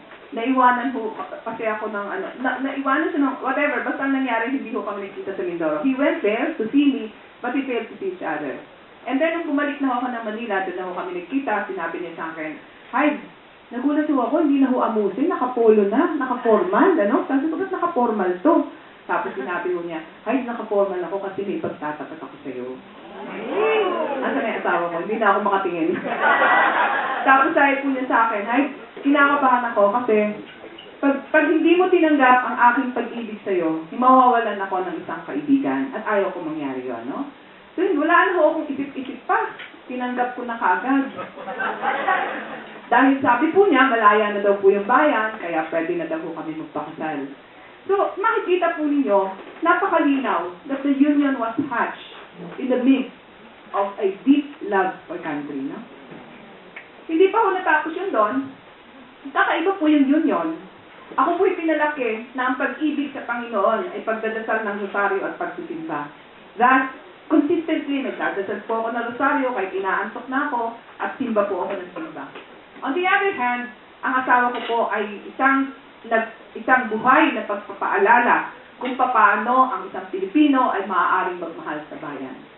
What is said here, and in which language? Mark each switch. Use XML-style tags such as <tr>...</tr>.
<tl>Naiwanan po kasi ako ng naiwanan siya ng whatever, basta ang nangyari, hindi ko kami nagkita sa Mindoro.</tl> <en>He went there to see me, but we failed to see each other.</en> <tl>And then, nung bumalik na ako ng Manila, doon na ako kami nagkita, sinabi niya sa akin, "Hi, nagulat ho ako, hindi na ho amusin, nakapolo na, nakaformal, ano?" Sabi ko, "Ba't nakaformal to?" Tapos sinabi ho niya, "Hi, nakaformal ako kasi may pagtatapat ako sa'yo." Asa na yung asawa ko, hindi na ako makatingin. Tapos sabi po niya sa akin, "Hi, kinakabahan ako kasi pag hindi mo tinanggap ang aking pag-ibig sa'yo, mawawalan ako ng isang kaibigan at ayaw ko mangyari yun, no?" So yun, wala na ho akong isip-isip pa. Tinanggap ko na kaagad. Dahil sabi po niya, malaya na daw po yung bayan, kaya pwede na daw po kami magpakasal.</tl> <en>So,</en> <tl>makikita po ninyo, napakalinaw</tl> <en>that the union was hatched in the midst of a deep love for country, no?</en> <tl>Hindi pa ho natapos yun doon. Kakaiba po yung union. Ako po'y pinalaki na ang pag-ibig sa Panginoon ay pagdadasal ng rosaryo at pagsisimba. Thus, consistently, nagdadasal po ako ng rosaryo kahit inaantok na ako at simba po ako ng simba. On the other hand, ang asawa ko po ay isang buhay na pagpapaalala kung paano ang isang Pilipino ay maaaring magmahal sa bayan.</tl>